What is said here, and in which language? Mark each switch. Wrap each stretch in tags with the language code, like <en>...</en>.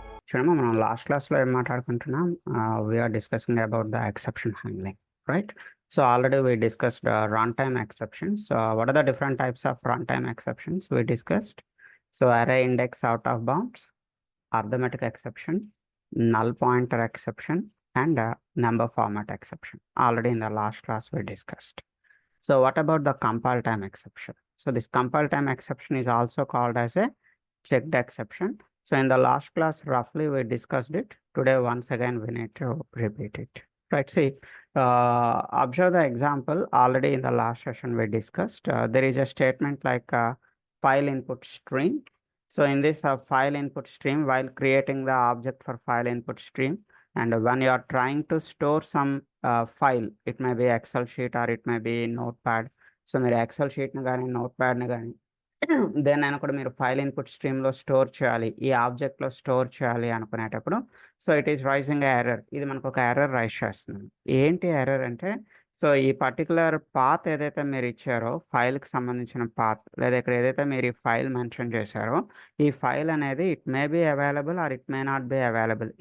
<te>చూడమ్మా మనం లాస్ట్ క్లాస్లో ఏం మాట్లాడుకుంటున్నాం</te> <en>We are discussing about the exception handling right. So already we discussed run time exceptions. What are the different types of run time exceptions we discussed? So array index out of bounds, arithmetic exception, null pointer exception, and number format exception. Already in the last class we discussed. So what about the compile time exception? So this compile time exception is also called as a checked exception. So in the last class roughly we discussed it. Today once again we need to repeat it. Right, see, observe the example. Already in the last session we discussed. There is a statement like file input stream. So in this file input stream, while creating the object for file input stream, and when you are trying to store some file, it may be Excel sheet or it may be notepad.</en> <te>So మీరు XL షీట్ని కానీ నోట్ప్యాడ్ని కానీ దేన్నైనా కూడా మీరు file input స్ట్రీమ్లో store చేయాలి, ఈ ఆబ్జెక్ట్లో store చేయాలి అనుకునేటప్పుడు</te> <en>So it is raising error.</en> <te>ఇది మనకు ఒక ఎర్రర్ రైజ్ చేస్తుంది. ఏంటి ఎర్రర్ అంటే, సో ఈ పర్టికులర్ పాత్ ఏదైతే మీరు ఇచ్చారో ఫైల్కి సంబంధించిన పాత్, లేదా ఇక్కడ ఏదైతే మీరు ఈ ఫైల్ మెన్షన్ చేశారో ఈ ఫైల్ అనేది</te> <en>It may be available or it may not be available.</en>